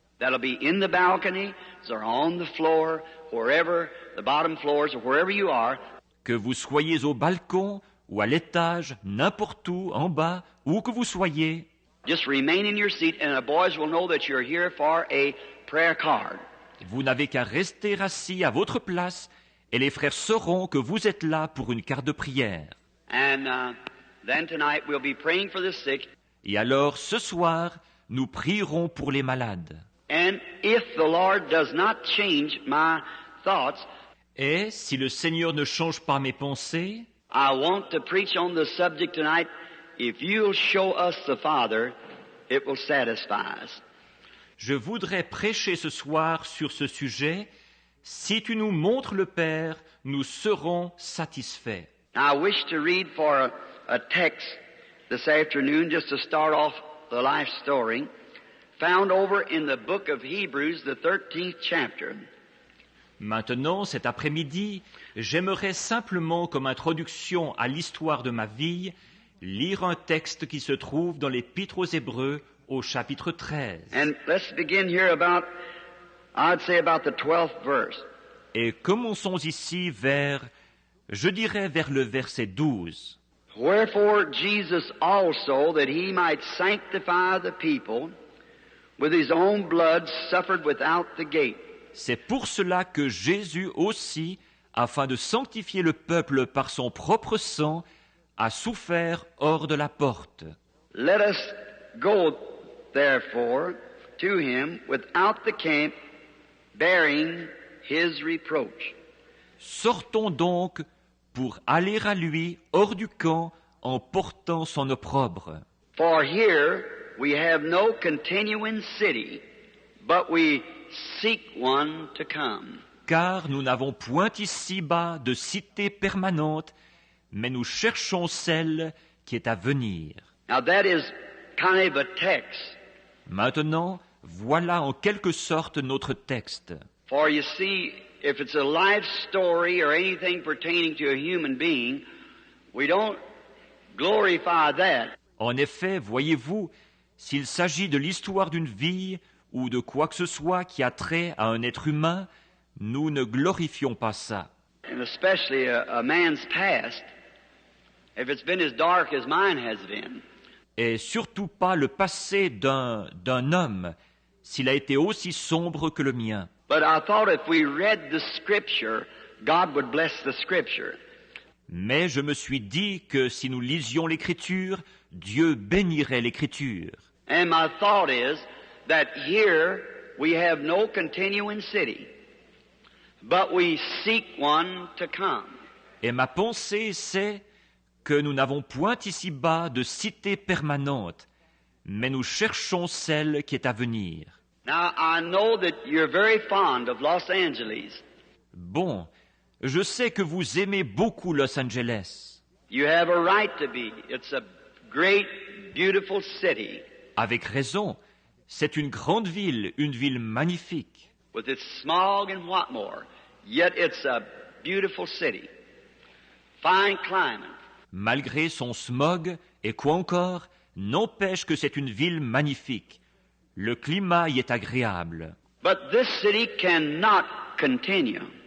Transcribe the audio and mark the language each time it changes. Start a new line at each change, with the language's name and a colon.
English: That'll be in the balcony, or on the floor, wherever, the bottom floors, or wherever you are.
French: Que vous soyez au balcon ou à l'étage, n'importe où, en bas, où que vous soyez,
English: Just remain in your seat, and the boys will know that you're here for a prayer card.
French: vous n'avez qu'à rester assis à votre place et les frères sauront que vous êtes là pour une carte de prière.
English: And then tonight we'll be praying for the sick.
French: Et alors, ce soir, nous prierons pour les malades.
English: And if the Lord does not change my thoughts,
French: Et si le Seigneur ne change pas mes pensées,
English: I want to preach on the subject tonight. If you'll show us the Father, it will satisfy us.
French: je voudrais prêcher ce soir sur ce sujet. Si tu nous montres le Père, nous serons satisfaits.
English: Now, I wish to read for a text this afternoon, just to start off the life story, found over in the book of Hebrews, the 13th chapter.
French: Maintenant, cet après-midi, j'aimerais simplement, comme introduction à l'histoire de ma vie, lire un texte qui se trouve dans l'Épître aux Hébreux, au chapitre 13.
English: And let's begin here about, I'd say about the 12th verse.
French: Et commençons ici je dirais vers le verset 12.
English: Wherefore Jesus also, that he might sanctify the people, with his own blood suffered without the gate.
French: C'est pour cela que Jésus aussi, afin de sanctifier le peuple par son propre sang, a souffert hors de la porte.
English: Let us go, therefore, to him without the camp, bearing his reproach.
French: Sortons donc pour aller à lui hors du camp en portant son opprobre.
English: For here we have no continuing city, but we seek one to come.
French: Car nous n'avons point ici-bas de cité permanente, mais nous cherchons celle qui est à venir.
English: Now that is kind of a text.
French: Maintenant, voilà en quelque sorte notre texte.
English: For you see, if it's a life story or anything pertaining to a human being, we don't glorify that.
French: En effet, voyez-vous, s'il s'agit de l'histoire d'une vie ou de quoi que ce soit qui a trait à un être humain, nous ne glorifions pas ça.
English: And especially a man's past, if it's been as dark as mine has been.
French: Et surtout pas le passé d'un homme, s'il a été aussi sombre que le mien.
English: But I thought if we read the Scripture, God would bless the Scripture.
French: Mais je me suis dit que si nous lisions l'Écriture, Dieu bénirait l'Écriture.
English: And my thought is that here we have no continuing city, but we seek one to come.
French: Et ma pensée, c'est que nous n'avons point ici-bas de cité permanente, mais nous cherchons celle qui est à venir.
English: Now, I know that you're very fond of Los Angeles.
French: Bon, je sais que vous aimez beaucoup Los Angeles.
English: You have a right to be. It's a great, beautiful city
French: Avec raison, c'est une grande ville, une ville magnifique.
English: with its smog and what more. Yet it's a beautiful city. Fine climate.
French: Malgré son smog et quoi encore, n'empêche que c'est une ville magnifique. Le climat y est agréable.
English: But this city cannot continue.